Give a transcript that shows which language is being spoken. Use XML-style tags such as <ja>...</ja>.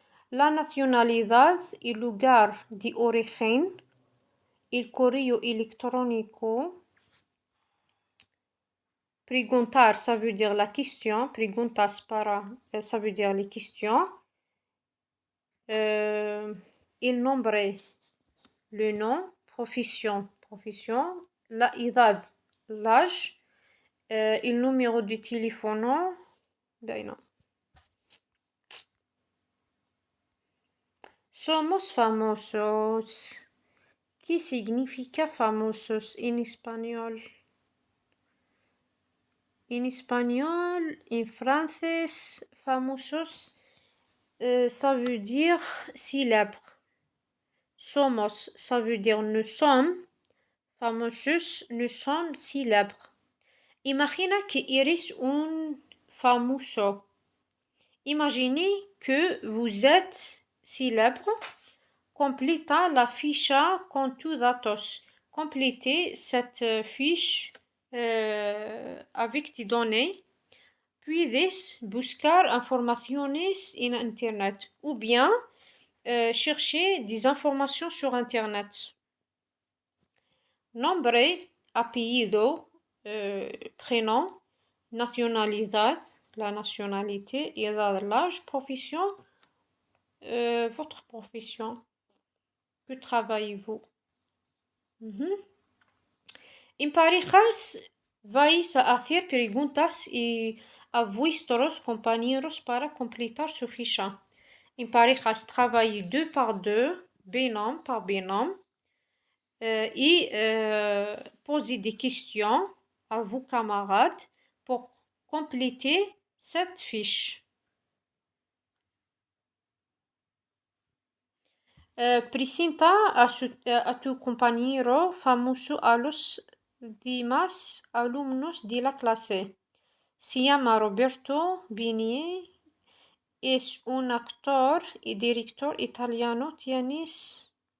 <es>La nacionalidad y lugar de origen, el correo electrónico.</es> <fr>Preguntar, ça veut dire la question.</fr> <es>Preguntas para,</es> <fr>ça veut dire les questions.</fr> <es>El nombre, le nom. Profession, la edad, l'âge.</es> <fr>El numéro de téléphone. Ben non.</fr> <es>Somos famosos. ¿Qué significa famosos en español?</es> <fr>En espagnol, en français, famosos, ça veut dire célèbre. Somos, ça veut dire nous sommes. Famosos, nous sommes célèbres.</fr> <es>Imagina que eres un famoso.</es> <fr>Imaginez que vous êtes célèbre.</fr> <es>Completa la ficha con tus datos.</es> <fr>Complétez cette fiche avec tes données.</fr> <es>Puedes buscar informaciones en Internet</es> <fr>ou bien chercher des informations sur Internet. Nombre, apellido, prénom, nationalidad, la nationalité, edad, l'âge, profession, votre profession. Que travaillez-vous?</fr> <es>En parejas vais a hacer preguntas a vuestros compañeros para completar su ficha. En parejas</es> <fr>travaillez deux par deux, binôme par binôme, et posez des questions à vos camarades pour compléter cette fiche.</fr> <es>Presenta a tu compañero famoso a los demás alumnos de la clase. Se llama Roberto Benigni. Es un actor y director italiano. Tienes.</es>